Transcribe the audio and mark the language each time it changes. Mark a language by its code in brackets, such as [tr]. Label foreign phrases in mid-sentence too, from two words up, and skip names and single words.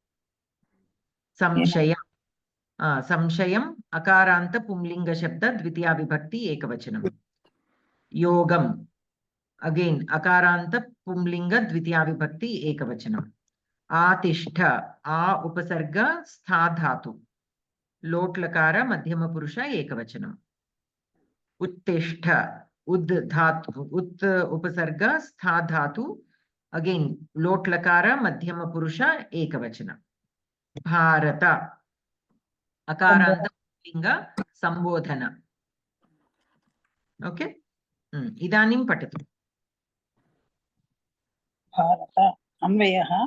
[sa] సంశయం అకారాంత పుంలింగ శబ్ద ద్వితీయ విభక్తి ఏకవచనం. యోగం అగైన్ అకారాంత పుంలింగ ద్వితీయ విభక్తి ఏకవచనం. ఆతిష్ఠ. ఆ ఉపసర్గ స్థా ధాతు లోట్లకార మధ్యమ పురుష ఏకవచనం. Uttishta. Ud dhatu. Ut upasarga. Stha dhatu. Again, lot lakara, madhyama purusha, ekavachana. Bharata. Akaranta linga sambodhana. Okay. Idanim patatu. Bharata. Anvayah.